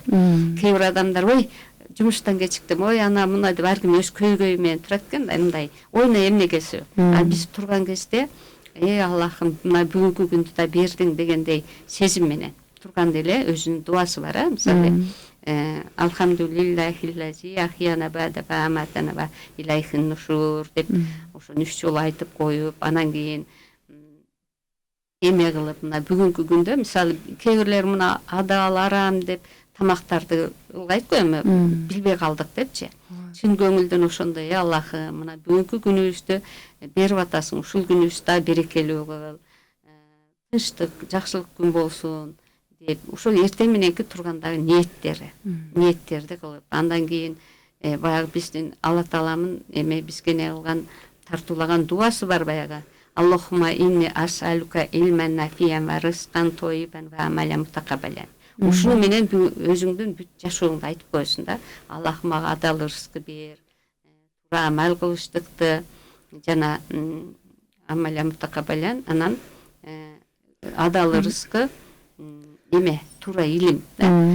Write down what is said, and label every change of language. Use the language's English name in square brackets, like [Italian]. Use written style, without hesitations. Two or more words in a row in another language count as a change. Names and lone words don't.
[Kyrgyz] Кээ бир адамдар ой жумуштан кечиктим, ой ана мына деп ар ким өз көйгөйү менен турат экен да, мындай ойуна эмне келсе. А биз турган кезде Аллахым мына бүгүнкү күндү да бердиң дегендей сезим менен турганда эле өзүнүн дуасы бар, мисалы [Arabic] الحمد لله الذي أحيانا بعد ما أماتنا وإليه النشور [Kyrgyz] деп ошо 3 жолу айтып коюп, анан кийин эме кылып мына бүгүнкү күндө мисалы кээ бирлер мына адал арам деп тамактарды ылгайт го, эми билбей калдык депчи. Чын көңүлдөн ошондой Аллахым мына бүгүнкү күнүбүздү берип атасың, ушул күнүбүздү берекелүү кыл, тынчтык, жакшылык күн болсун деп ошол эрте мененки тургандагы ниеттерди кылып, андан кийин баягы биздин Алла Тааламын эме бизге не кылган тартуулаган дуасы бар баягы. [Arabic] اللهم إني أسألك علما نافعا ورزقا طيبا وعملا متقبلا. [Kyrgyz] Ушуну менен өзүңдүн бүт жашооңду айтып коесуң да. Аллахым мага адал рызкы бер, туура амал кылыштыкты, жана [Arabic] عملا متقبلا, [Kyrgyz] анан адал рызкы эме туура илим да.